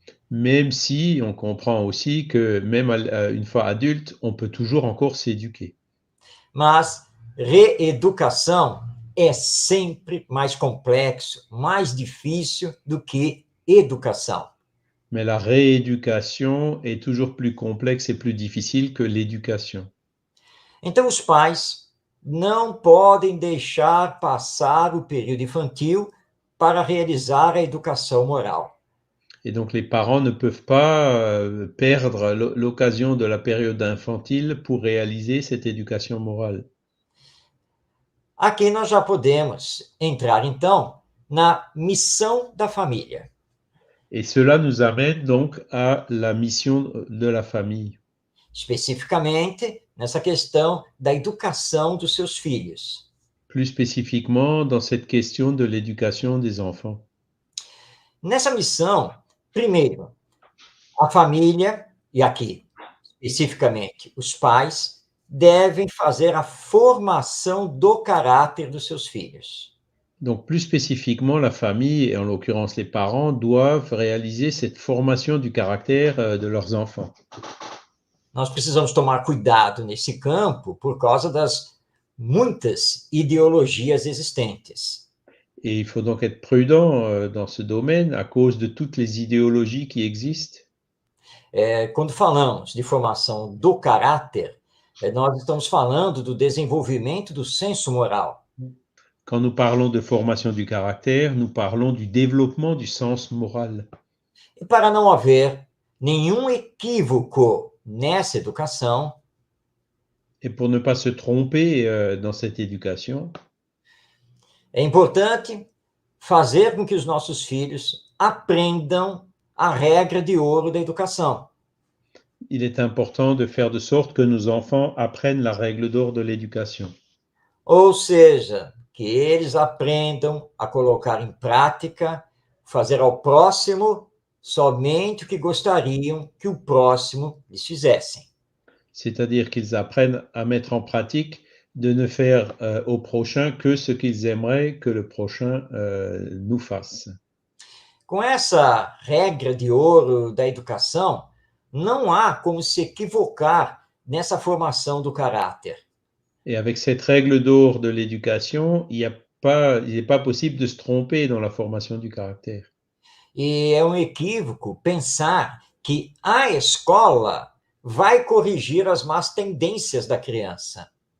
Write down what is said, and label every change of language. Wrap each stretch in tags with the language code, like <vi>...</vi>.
<fr>Même si on comprend aussi que même une fois adulte, on peut toujours encore s'éduquer.</fr> <pt>Mas reeducação é sempre mais complexo, mais difícil do que educação.</pt> <fr>Mais la rééducation est toujours plus complexe et plus difficile que l'éducation.</fr> <pt>Então, os pais não podem deixar passar o período infantil para realizar a educação moral.</pt> <fr>Et donc les parents ne peuvent pas perdre l'occasion de la période infantile pour réaliser cette éducation morale.</fr> <pt>Aqui nós já podemos entrar, então, na missão da família.</pt> <fr>Et cela nous amène donc à la mission de la famille.</fr> <pt>Especificamente nessa questão da educação dos seus filhos.</pt> <fr>Plus spécifiquement dans cette question de l'éducation des enfants.</fr> <pt>Nessa missão, primeiro, a família, e aqui, especificamente, os pais, devem fazer a formação do caráter dos seus filhos.</pt> <fr>Donc, plus spécifiquement, la famille, et en l'occurrence les parents, doivent réaliser cette formation du caractère de leurs enfants.</fr> <pt>Nós precisamos tomar cuidado nesse campo por causa das muitas ideologias existentes.</pt> <fr>Et il faut donc être prudent dans ce domaine à cause de toutes les idéologies qui existent.</fr> <pt>Quando falamos de formação do caráter, nós estamos falando do desenvolvimento do senso moral.</pt> <fr>Quand nous parlons de formation du caractère, nous parlons du développement du sens moral.</fr> <pt>E para não haver nenhum equívoco nessa educação,</pt> <fr>et pour ne pas se tromper dans cette éducation,</fr> <pt>é importante fazer com que os nossos filhos aprendam a regra de ouro da educação.</pt> <fr>Il est important de faire de sorte que nos enfants apprennent la règle d'or de l'éducation.</fr> <pt>Ou seja, que eles aprendam a colocar em prática, fazer ao próximo somente o que gostariam que o próximo lhes fizessem.</pt> <fr>C'est-à-dire qu'ils apprennent à mettre en pratique de ne faire au prochain que ce qu'ils aimeraient que le prochain nous fasse.</fr> <pt>Com essa regra de ouro da educação, não há como se equivocar nessa formação do caráter.</pt> <fr>Et avec cette règle d'or de l'éducation, il n'est pas possible de se tromper dans la formation du caractère.</fr> <pt>E é um equívoco pensar que a escola vai corrigir as más tendências da criança.</pt>